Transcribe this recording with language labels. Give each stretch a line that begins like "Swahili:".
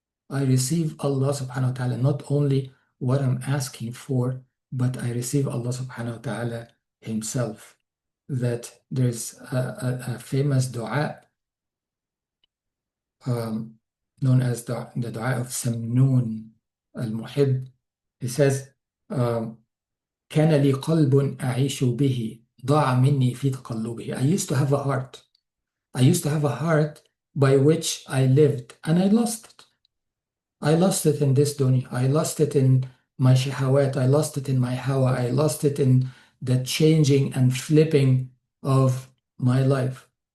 English: I receive Allah subhanahu wa ta'ala, not only what I'm asking for, but I receive Allah subhanahu wa ta'ala Himself. That there's a famous dua known as the dua of Samnun al-Muhib. He says,
Arabic: كان لي قلب أعيش به ضاع مني في تقلبه.
English: I used to have a heart. I used to have a heart by which I lived, and I lost it. I lost it in this dunya. I lost it in my shahawat. I lost it in my hawa. I lost it in the changing and flipping of my life.